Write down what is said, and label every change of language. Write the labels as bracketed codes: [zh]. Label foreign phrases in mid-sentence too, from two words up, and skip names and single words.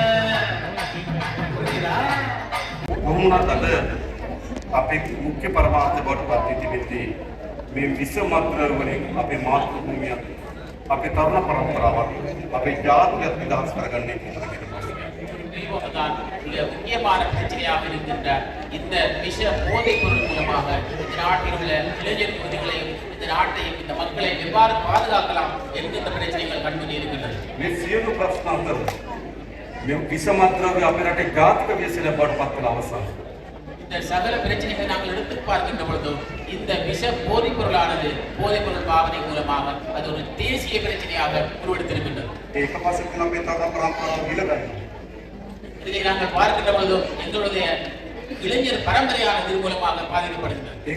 [si] අපේ මුඛ්‍ය පරමාර්ථ බවට පත් වී තිබෙන්නේ මේ විශ්ව මාතෘකාවලින් අපේ මාතෘභූමිය අපේ තරුණ පරම්පරාව අපේ ජාතිය නිදහස් කරගන්නේ කොහොමද [ta] முக்கியமான பிரச்சனையாக இருக்கின்ற இந்த விஷ போதைப் பொருள் மூலமாக இந்த நாட்டில் உள்ள இளைஞர் யுவதிகளையும் இந்த நாட்டையும் இந்த மக்களை எவ்வாறு பாதுகாக்கலாம் என்கின்ற பிரச்சனைகள் கண்முன்னே இருக்கின்றன. [si] මේ සියලු ප්‍රශ්න අතර මේ විශ්ව මාතෘකාවේ අපේ රටේ ජාතික ව්‍යසනය බවට පත් කළ අවසන් [ta] இந்த சகல பிரச்சனைகளை நாங்கள் எடுத்து பார்க்கின்ற பொழுதும் இந்த விஷ போதைப் பொருளானது போதைப் பொருள் பாவனை மூலமாக அது ஒரு தேசிய பிரச்சனையாக உருவெடுத்திருக்கின்றது. [si] ඒක පස්සේ අපි තරුණ පරම්පරාව ගිලගන්නවා. [ta] இதை நாங்கள் பார்க்கின்ற பொழுது எங்களுடைய இளைஞர் பரம்பரையான இது மூலமாக பாதிக்கப்படுகிறது.